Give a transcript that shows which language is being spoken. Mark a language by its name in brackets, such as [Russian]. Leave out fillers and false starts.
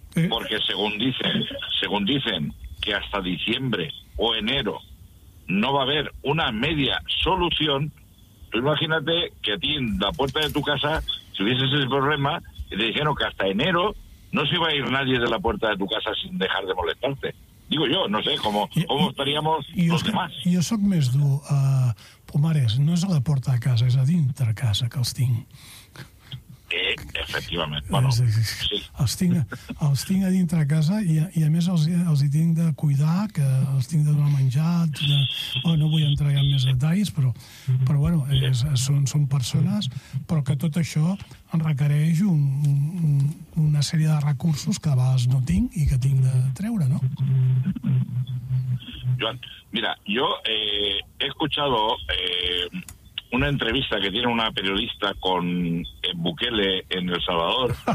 [Spanish] Porque según dicen, que hasta diciembre o enero no va a haber una media solución. Tú imagínate que a ti en la puerta de tu casa, si hubieses ese problema, y te dijeron que hasta enero no se iba a ir nadie de la puerta de tu casa sin dejar de molestarte. Digo yo, no sé, ¿cómo estaríamos los demás? [Catalan] Jo soc més dur, Pomares, no és a la porta de casa, és a dintre casa que els tinc. Efectivament, bueno, sí. Els tinc a dintre de casa i a més els hi tinc de cuidar, que els tinc de donar menjar, no vull entrar en més detalls, però bueno, són persones, però que tot això en requereix una sèrie de recursos que a vegades no tinc i que tinc de treure, no? [Spanish] Joan, mira, jo he escuchado una entrevista que tiene una periodista con Bukele en El Salvador.